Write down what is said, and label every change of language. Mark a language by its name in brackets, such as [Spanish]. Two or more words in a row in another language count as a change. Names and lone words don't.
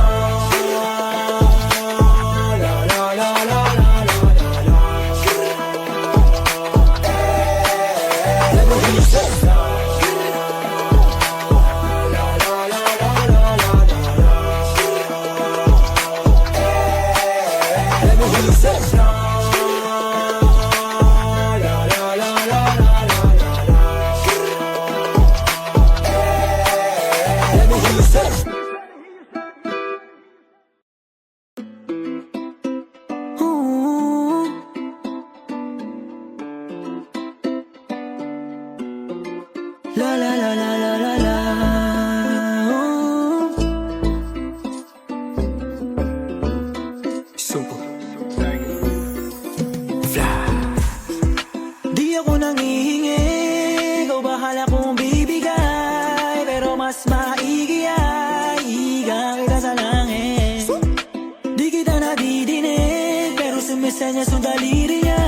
[English] Let me hear you say Let me hear you say Let me hear you say Ooh. La la la la la la la. Ooh. [Filipino] Super Di ako nangihingi, ikaw bahala kong bibigay. Pero mas maigi ay higa kita sa langit. Di kita nadidinig, pero sumisenya sa daliri niya.